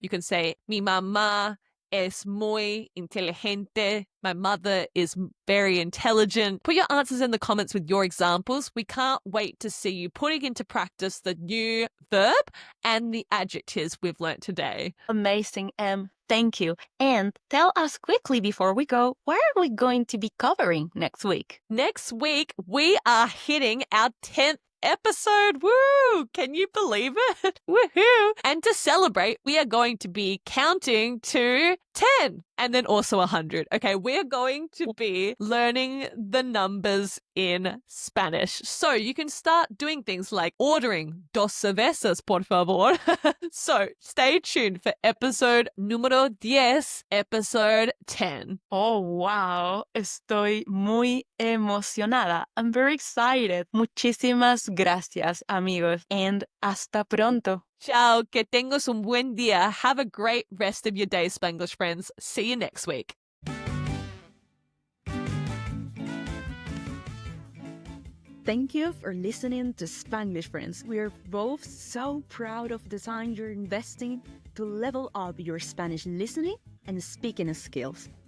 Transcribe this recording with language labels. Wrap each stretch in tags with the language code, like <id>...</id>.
<en>You can say,</en> <es>mi mamá es muy inteligente.</es> <en>My mother is very intelligent. Put your answers in the comments with your examples. We can't wait to see you putting into practice the new verb and the adjectives we've learnt today. Amazing, Em. Thank you. And tell us quickly before we go, what are we going to be covering next week? Next week, we are hitting our 10th episode. Woo! Can you believe it? Woohoo! And to celebrate, we are going to be counting to 10 and then also 100. Okay, we're going to be learning the numbers in Spanish. So you can start doing things like ordering</en> <es>dos cervezas, por favor.</es> <en>So stay tuned for episode número 10, episode 10.</en> <es>Oh, wow. Estoy muy emocionada.</es> <en>I'm very excited.</en> <es>Muchísimas gracias, amigos.</es> <en>And</en> <es>hasta pronto. Ciao, que tengas un buen día.</es> <en>Have a great rest of your day, Spanglish friends. See you next week. Thank you for listening to Spanglish Friends. We are both so proud of the time you're investing to level up your Spanish listening and speaking skills.</en>